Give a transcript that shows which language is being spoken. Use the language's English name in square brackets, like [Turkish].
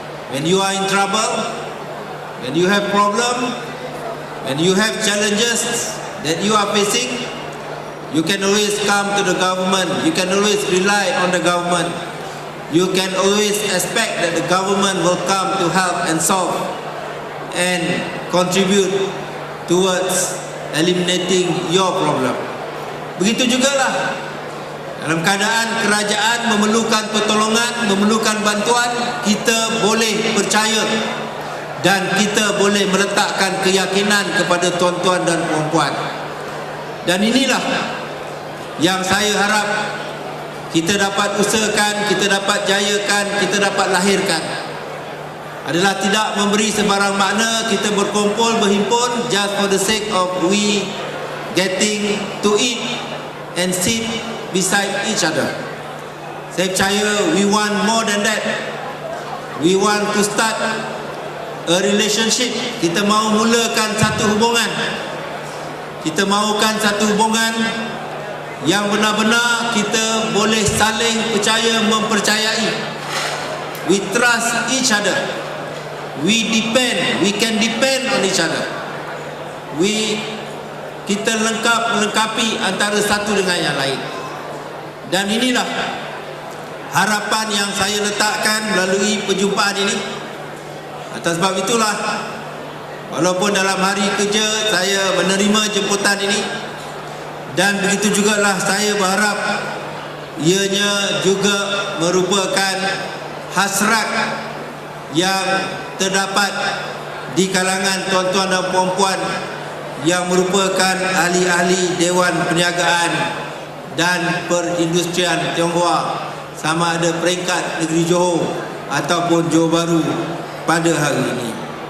[English] When you are in trouble, when you have problem, when you have challenges that you are facing, you can always come to the government, you can always rely on the government, you can always expect that the government will come to help and solve and contribute towards eliminating your problem. [Malay] Begitu jugalah dalam keadaan kerajaan memerlukan pertolongan, memerlukan bantuan, kita boleh percaya dan kita boleh meletakkan keyakinan kepada tuan-tuan dan puan-puan. Dan inilah yang saya harap kita dapat usahakan, kita dapat jayakan, kita dapat lahirkan, adalah tidak memberi sembarang makna kita berkumpul, berhimpun [English] just for the sake of we getting to eat and sit beside each other. [Malay] Saya percaya [English] we want more than that. We want to start a relationship. [Malay] Kita mahu mulakan satu hubungan. Kita mahukan satu hubungan yang benar-benar kita boleh saling percaya, mempercayai. [English] We trust each other. We can depend on each other. [Malay] Kita melengkapi antara satu dengan yang lain. Dan inilah harapan yang saya letakkan melalui perjumpaan ini. Atas sebab itulah walaupun dalam hari kerja saya menerima jemputan ini, dan begitu jugalah saya berharap ianya juga merupakan hasrat yang terdapat di kalangan tuan-tuan dan puan-puan yang merupakan ahli-ahli Dewan Perniagaan dan Perindustrian Tionghoa, sama ada peringkat negeri Johor ataupun Johor Bahru pada hari ini.